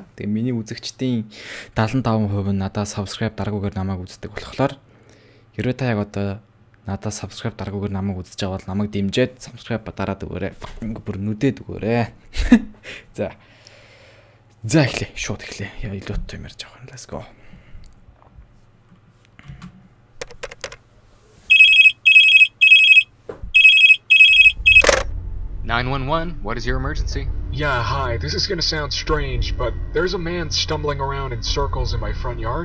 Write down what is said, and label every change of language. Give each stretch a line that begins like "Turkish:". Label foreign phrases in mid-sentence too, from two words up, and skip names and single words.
Mongolian: Тэгээ миний үзэгчдийн 75% нь надад subscribe дараагүйгээр намайг үздэг болохоор хэрвээ та яг одоо надад subscribe дараагүйгээр намайг үзэж байгаа бол намайг дэмжиж subscribe дараад өгөөрэй. Ингээ бүр нүдэд өгөөрэй. За. За эхлэе. Шууд эхлэе. Яа илүү том ярьж байгаа юм.
English: Let's go. 911, what is your emergency? Yeah, hi. This is gonna sound strange, but there's a man stumbling around in circles in my front yard.